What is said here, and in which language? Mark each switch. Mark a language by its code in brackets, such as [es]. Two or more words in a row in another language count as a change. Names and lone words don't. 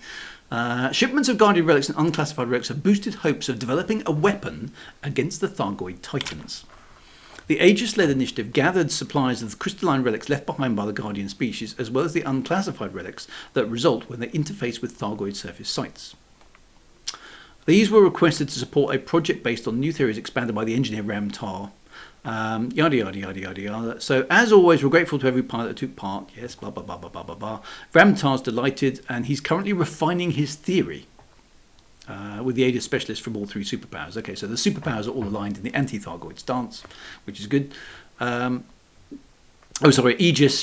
[en] Shipments of Guardian relics and unclassified relics have boosted hopes of developing a weapon against the Thargoid Titans. The Aegis-led initiative gathered supplies of the crystalline relics left behind by the Guardian species, as well as the unclassified relics that result when they interface with Thargoid surface sites. These were requested to support a project based on new theories expanded by the engineer Ramtar. Yada yada yada yada yada. So as always, we're grateful to every pilot that took part. Yes, blah blah blah blah blah blah blah. Ramtar's delighted, and he's currently refining his theory with the aid of specialists from all three superpowers. Okay, so the superpowers are all aligned in the anti-Thargoid stance, which is good. Oh, sorry, Aegis.